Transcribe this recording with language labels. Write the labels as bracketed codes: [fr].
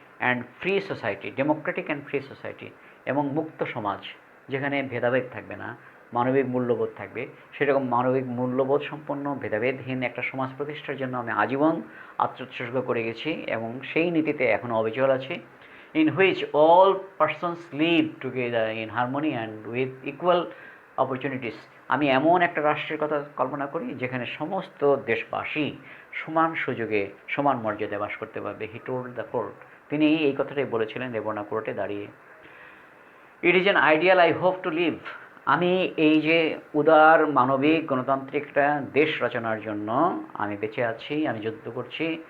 [en] and free society, democratic and free society, [bn] এবং মুক্ত সমাজ, যেখানে ভেদাভেদ থাকবে না, মানবিক মূল্যবোধ থাকবে। সেরকম মানবিক মূল্যবোধ সম্পন্ন ভেদাভেদহীন একটা সমাজ প্রতিষ্ঠার জন্য আমি আজীবন আত্মোৎসর্গ করে গেছি, এবং সেই নীতিতে এখনও অবিচল আছি। [en] in which all persons live together in harmony and with equal opportunities. [bn] আমি এমন একটা রাষ্ট্রের কথা কল্পনা করি যেখানে সমস্ত দেশবাসী সমান সুযোগে সমান মর্যাদায় বাস করতে পারবে। [en] he told the court, [bn] তিনি এই কথাটাই বলেছিলেন রেবনা কোর্টে দাঁড়িয়ে। [en] It is an ideal I hope to live. [bn] আমি এই যে উদার মানবিক গণতান্ত্রিক একটা দেশ রচনার জন্য আমি বেঁচে আছি, আমি যুদ্ধ করছি।